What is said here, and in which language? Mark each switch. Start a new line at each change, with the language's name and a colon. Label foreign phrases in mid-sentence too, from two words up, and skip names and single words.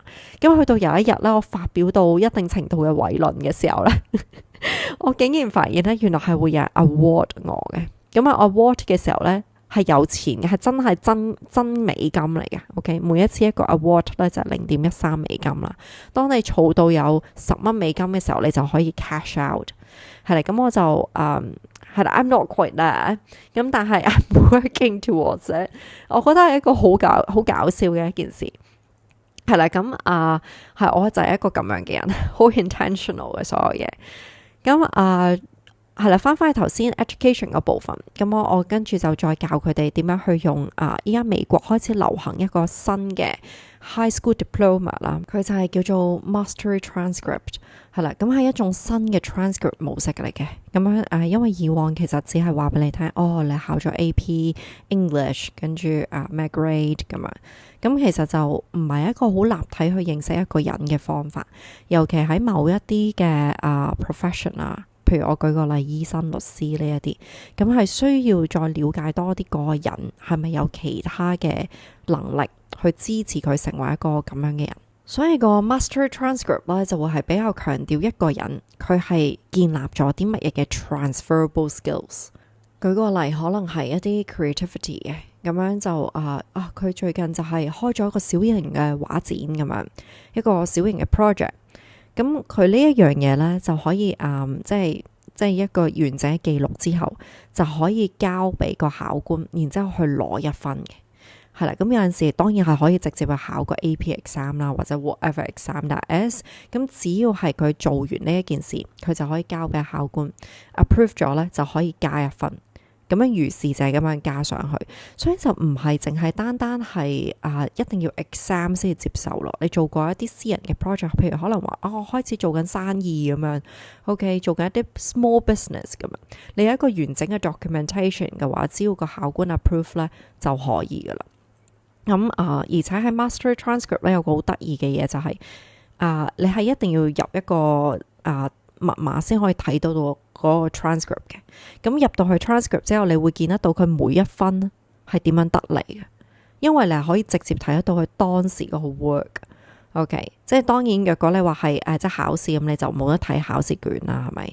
Cantonese: 咁去到有一日咧，我發表到一定程度嘅偉論嘅時候咧，我竟然發現咧原來係會有 award 我嘅。咁award 嘅時候咧係有錢嘅，係真美金嚟嘅。OK， 每一次一個 award 咧就係0.13美金啦。當你儲到有10蚊美金嘅時候，你就可以
English: cash out。
Cantonese: 係啦，咁我就係啦，
English: I'm not quite there，
Cantonese: 咁但係
English: I'm working towards it。
Cantonese: 我覺得係一個好搞笑嘅一件事。係啦，咁係我就係一個咁樣嘅人，好 intentional 嘅所有嘢。咁係啦，翻去頭先 education 嗰部分，咁我跟住就再教佢哋點樣去用依家美國開始流行一個新嘅
English: high school diploma
Cantonese: 啦，佢就係叫做
English: mastery transcript，
Cantonese: 係啦，咁係一種新嘅 transcript 模式嚟嘅。咁樣因為以往其實只係話俾你聽，你考咗
English: AP English
Cantonese: 跟住咩 grade 咁樣，咁其實就唔係一個好立體去認識一個人嘅方法，尤其喺某一啲嘅profession 啊。譬如我舉個例，醫生、律師呢一啲，咁係需要再了解多啲個人係咪有其他嘅能力去支持佢成為一個咁樣嘅人。所以個
English: master transcript
Cantonese: 咧就會係比較強調一個人佢係建立咗啲乜嘢嘅
English: transferable skills。
Cantonese: 舉個例，可能係一啲 creativity 嘅，咁樣就佢最近就係開咗一個小型嘅畫展咁樣，一個小型嘅 project。咁佢呢一樣嘢咧就可以即係一個完整嘅記錄之後，就可以交俾個考官，然之後去攞1分嘅。係啦，咁有陣時當然係可以直接去考個
English: AP exam
Cantonese: 啦，或者
English: whatever exam that is。
Cantonese: 咁只要係佢做完呢一件事，佢就可以交俾考官 approve 咗咧，就可以加1分。咁樣如是就係咁樣加上去，所以就唔係淨係單係一定要 exam 先至接受咯。你做過一啲私人嘅 project， 譬如可能話我開始做緊生意咁樣 ，OK， 做緊一啲
English: small business
Cantonese: 咁樣，你有一個完整嘅 documentation 嘅話，只要個考官 approve 咧就可以噶啦。咁而且喺
English: master transcript
Cantonese: 咧有個好得意嘅嘢就係你係一定要入一個密碼先可以睇到嗰個 transcript 嘅。咁入到去 transcript 之後，你會見得到佢每1分係點樣得嚟嘅，因為你係可以直接睇得到佢當時嗰個 work。OK， 即係當然，若果你話係即係考試咁，你就冇得睇考試卷啦，係咪？